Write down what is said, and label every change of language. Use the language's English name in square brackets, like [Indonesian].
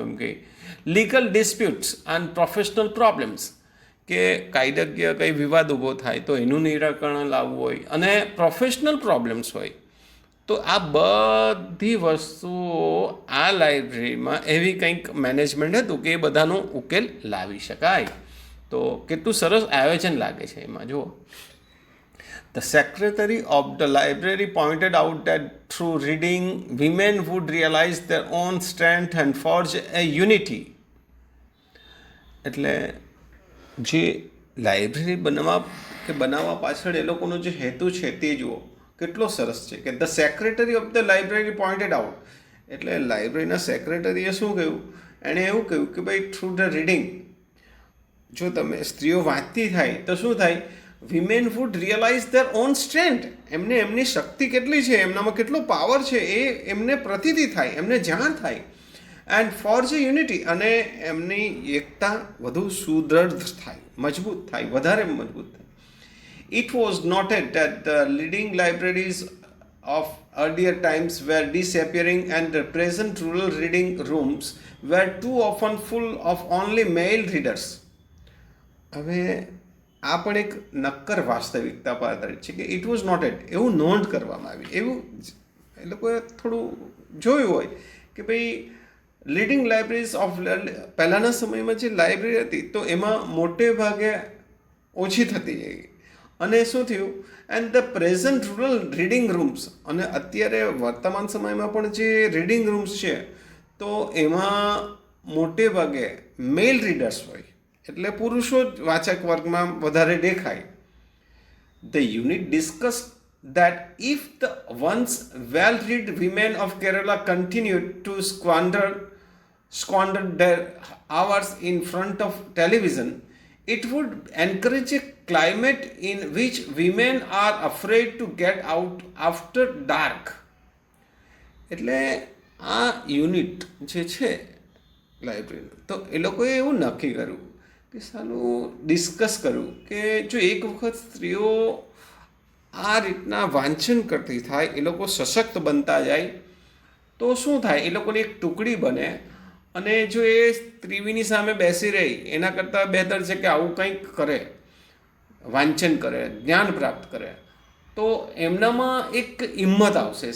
[Gujarati] એમ કે [English] legal disputes and professional problems, [Gujarati] કે કાયદાકીય કંઈ વિવાદ ઊભો થાય તો એનું નિરાકરણ લાવવું હોય, અને પ્રોફેશનલ પ્રોબ્લેમ્સ હોય, તો આ બધી વસ્તુઓ આ લાઇબ્રેરીમાં એવી કંઈક મેનેજમેન્ટ હતું કે એ બધાનો ઉકેલ લાવી શકાય. તો કેટલું સરસ આયોજન લાગે છે એમાં. જુઓ, [English] The secretary of the library pointed out that through reading, women would realize their own strength and forge a unity. [Gujarati] એટલે જે લાઇબ્રેરી બનાવવા પાછળ એ લોકોનો જે હેતુ છે તે જુઓ કેટલો સરસ છે. કે [English] the secretary of the library pointed out, [Gujarati] એટલે લાઇબ્રેરીના સેક્રેટરીએ શું કહ્યું, એણે એવું કહ્યું કે ભાઈ [English] through the reading, [Gujarati] જો તમે સ્ત્રીઓ વાંચતી થાય તો શું થાય, [English] women would realise their own strength, [Gujarati] એમને એમની શક્તિ કેટલી છે, એમનામાં કેટલો પાવર છે એ એમને પ્રતીતિ થાય, એમને જાણ થાય. [English] and forge unity, [Gujarati] અને એમની એકતા વધુ સુદૃઢ થાય, મજબૂત થાય, વધારે મજબૂત થાય. [English] It was noted that the leading libraries of earlier times were disappearing and the present rural reading rooms were too often full of only male readers. [Gujarati] હવે આ પણ એક નક્કર વાસ્તવિકતા પર આધારિત છે કે [English] it was noted, [Gujarati] એવું નોંધ કરવામાં આવી, એવું એ લોકોએ થોડું જોયું હોય કે ભાઈ [English] leading libraries of, [Gujarati] પહેલાંના સમયમાં જે લાઇબ્રેરી હતી તો એમાં મોટે ભાગે ઓછી થતી જઈ, અને શું થયું, [English] and the present rural reading rooms, [Gujarati] અને અત્યારે વર્તમાન સમયમાં પણ જે રીડિંગ રૂમ્સ છે તો એમાં મોટે ભાગે મેલ રીડર્સ હોય, એટલે પુરુષો જ વાચક વર્ગમાં વધારે દેખાય. [English] The unit discuss that if the once well-read women of Kerala continued to squander their hours in front of television, it would encourage a climate in which women are afraid to get out after dark. [Gujarati] એટલે આ unit જે છે લાઇબ્રેરીનું, તો એ લોકોએ એવું નક્કી કર્યું કે સાલું ડિસ્કસ કર્યું કે જો એક વખત સ્ત્રીઓ આ રીતના વાંચન કરતી થાય, એ લોકો સશક્ત બનતા જાય તો શું થાય, એ લોકોની એક ટુકડી બને, અને જો એ ત્રિવીની સામે બેસી રહી એના કરતાં બહેતર છે કે આવું કંઈક કરે, વાંચન કરે, જ્ઞાન પ્રાપ્ત કરે, તો એમનામાં એક હિંમત આવશે.